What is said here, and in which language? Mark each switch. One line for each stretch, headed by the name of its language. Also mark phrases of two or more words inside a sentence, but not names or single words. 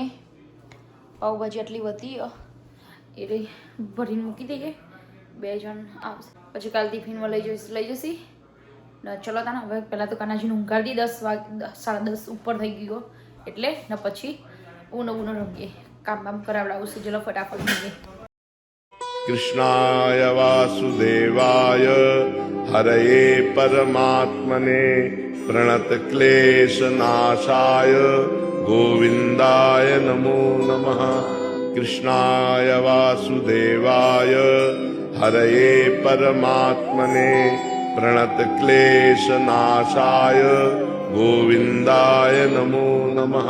Gujarati: પાવભાજી આટલી વધી એ રહી ભરીને મૂકી દઈએ. 2 જણ આવશે પછી કાલ ટિફિનમાં લઈ જશે. ને ચલો તાને હવે પહેલાં તો કાનાજીને ઊંઘાડી 10 વાગે 10:30 ઉપર થઈ ગયો એટલે ને પછી ઊનો રમીએ. કામ બામ કરાવડાવું છું. ચલો ફટાફટ મળીએ.
Sanskrit: कृष्णाय वासुदेवाय हरये परमात्मने प्रणतक्लेशनाशाय गोविन्दाय नमो नमः। कृष्णाय वासुदेवाय हरये परमात्मने प्रणतक्लेशनाशाय गोविन्दाय नमो नमः।